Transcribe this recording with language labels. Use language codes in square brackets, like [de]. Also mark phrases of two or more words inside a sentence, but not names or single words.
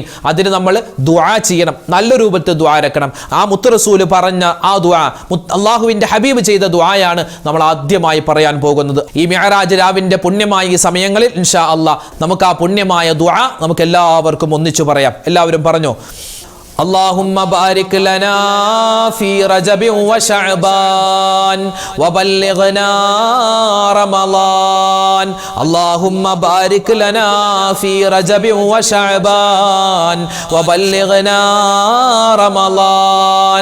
[ml] അതിന് നമ്മൾ ദുആ ചെയ്യണം, നല്ല രൂപത്തിൽ ദുആ രക്കണം. ആ മുത്ത് റസൂൽ പറഞ്ഞ ആ ദുആ, അള്ളാഹുവിന്റെ ഹബീബ് ചെയ്ത ദുആയാണ് നമ്മൾ ആദ്യമായി പറയാൻ പോകുന്നത്. ഈ മിഅ്റാജ് രാവിന്റെ പുണ്യമായ ഈ സമയങ്ങളിൽ [ar] إن شاء الله [ml] നമുക്ക് ആ പുണ്യമായ ദുആ നമുക്ക് എല്ലാവർക്കും ഒന്നിച്ചു പറയാം. എല്ലാവരും പറഞ്ഞോ, [ar] اللهم بارك لنا في رجب وشعبان وبلغنا رمضان. اللهم بارك لنا في رجب وشعبان وبلغنا رمضان.